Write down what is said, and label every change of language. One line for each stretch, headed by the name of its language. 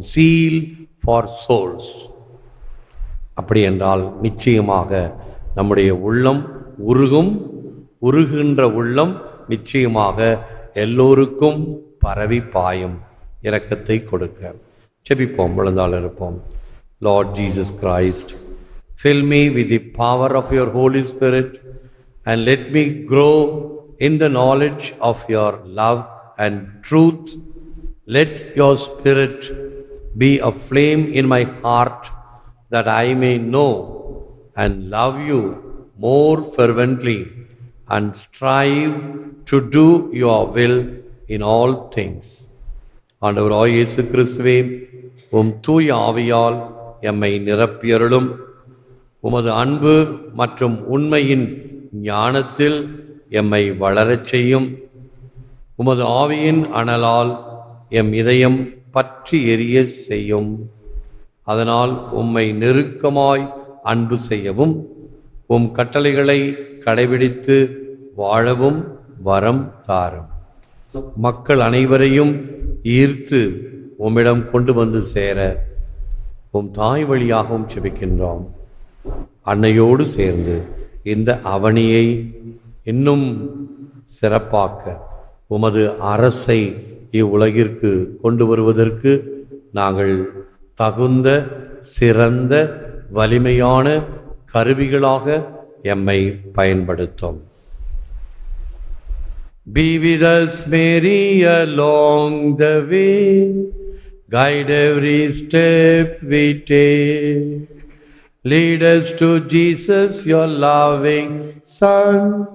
English: Zeal for souls.
Tamil: அப்படி என்றால் நிச்சயமாக நம்முடைய உள்ளம் உருகும். உருகின்ற உள்ளம் நிச்சயமாக எல்லோருக்கும் பரவி பாயும் இரக்கத்தை கொடுக்க. செபிப்போம், விழுந்தால் இருப்போம்.
English: Lord Jesus Christ, fill me with the power of your Holy Spirit and let me grow in the knowledge of your love and truth. Let your Spirit be a flame in my heart that I may know and love you more fervently and strive to do your will in all things.
Tamil: ஆண்டவராய் இயேசு கிறிஸ்துவே, உம் தூய ஆவியால் எம்மை நிரப்பியருளும். உமது அன்பு மற்றும் உண்மையின் ஞானத்தில் எம்மை வளரச் செய்யும். உமது ஆவியின் அனலால் எம் இதயம் பற்றி எரிய செய்யும். அதனால் உம்மை நெருக்கமாய் அன்பு செய்யவும் உம் கட்டளைகளை கடைபிடித்து வாழவும் வரம் தாரும். மக்கள் அனைவரையும் ஈர்த்து உம்மிடம் கொண்டு வந்து சேர உம் தாய் வழியாகவும் செபிக்கின்றோம். அன்னையோடு சேர்ந்து இந்த அவனியை இன்னும் சிறப்பாக்க உமது அரசை இவ்வுலகிற்கு கொண்டு வருவதற்கு நாங்கள் தகுந்த சிறந்த வலிமையான கருவிகளாக எம்மை பயன்படுத்தும்.
English: Be with us, Mary, along the way. Guide every step we take. Lead us to Jesus, your loving Son.